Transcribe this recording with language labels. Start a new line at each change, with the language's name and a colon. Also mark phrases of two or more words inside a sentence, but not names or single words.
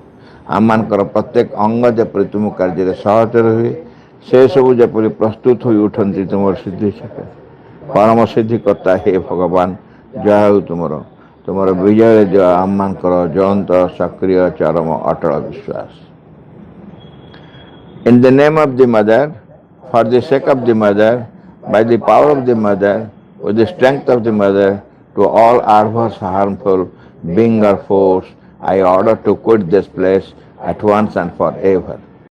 Odia: ଆମମାନଙ୍କର ପ୍ରତ୍ୟେକ ଅଙ୍ଗ ଯେପରି ତୁମ କାର୍ଯ୍ୟରେ ସହଜରେ ହୁଏ, ସେସବୁ ଯେପରି ପ୍ରସ୍ତୁତ ହୋଇ ଉଠନ୍ତି ତୁମର ସିଦ୍ଧି ସକାଶେ। ପରମ ସିଦ୍ଧିକର୍ତ୍ତା ହେ ଭଗବାନ, ଜୟ ହେଉ ତୁମର। ତୁମର ବିଜୟରେ ଜୟ ଆମମାନଙ୍କର ଜ୍ୱଳନ୍ତ, ସକ୍ରିୟ, ଚରମ, ଅଟଳ ବିଶ୍ୱାସ।
English: In the name of the Mother, for the sake of the Mother, by the power of the Mother, with the strength of the Mother, to all adverse, harmful being or force, I order to quit this place at once and forever.